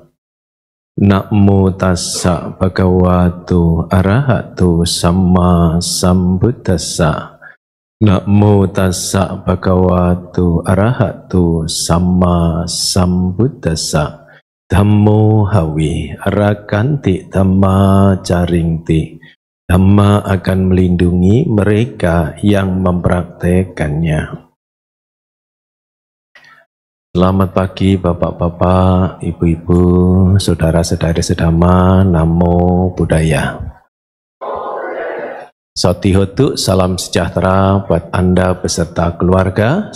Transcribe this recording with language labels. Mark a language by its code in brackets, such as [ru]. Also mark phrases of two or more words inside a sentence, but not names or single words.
[pi] Namo tassa bhagavato arahato samma sambuddhassa. Namo tassa bhagavato arahato samma sambuddhassa. Dhammo hawi arakanti dhamma caringti. [id] Dhamma akan melindungi mereka yang mempraktekannya. Selamat pagi Bapak-bapak, Ibu-ibu, saudara-saudari sedama, [pi] Namo Buddhaya. [id] Sotihotu, salam sejahtera buat Anda beserta keluarga.